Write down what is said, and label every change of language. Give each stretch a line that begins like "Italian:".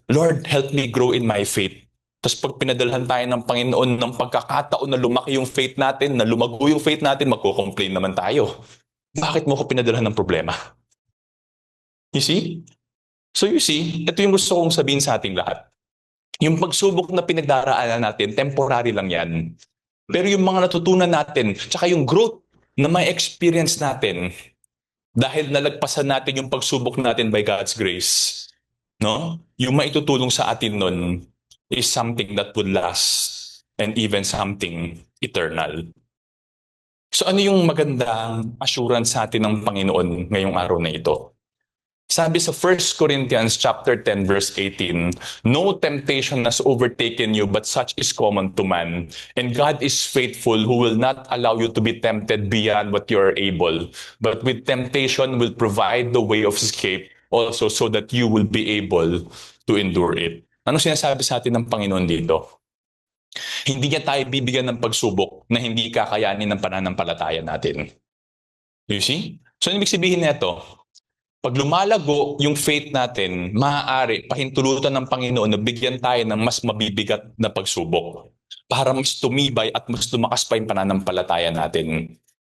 English: Lord, help me grow in my faith.
Filipino: Tapos pag pinadalhan tayo ng Panginoon ng pagkakataon na lumaki yung faith natin, na lumago yung faith natin, magko-complain naman tayo. Bakit mo ko pinadalhan ng problema?
English: You see? So you see,
Filipino: ito yung gusto kong sabihin sa ating lahat. Yung pagsubok na pinagdaraanan natin, temporary lang yan. Pero yung mga natutunan natin, tsaka yung growth na may experience natin, dahil nalagpasan natin yung pagsubok natin by God's grace, no? Yung maitutulong sa atin nun
English: is something that would last and even something eternal.
Filipino: So ano yung magandang assurance sa atin ng Panginoon ngayong araw na ito? Sabi sa
English: 1 Corinthians chapter 10 verse 18, no temptation has overtaken you, but such is common to man. And God is faithful, who will not allow you to be tempted beyond what you are able, but with temptation will provide the way of escape also, so that you will be able to endure it.
Filipino: Ano sinasabi sa atin ng Panginoon dito? Hindi niya tayo bibigyan ng pagsubok na hindi kakayanin ng pananampalataya natin.
English: You see?
Filipino: So, ibig sabihin nito, pag lumalago yung faith natin, maaari pahintulutan ng Panginoon na bigyan tayo ng mas mabibigat na pagsubok para mas tumibay at mas lumakas pa yung pananampalataya natin.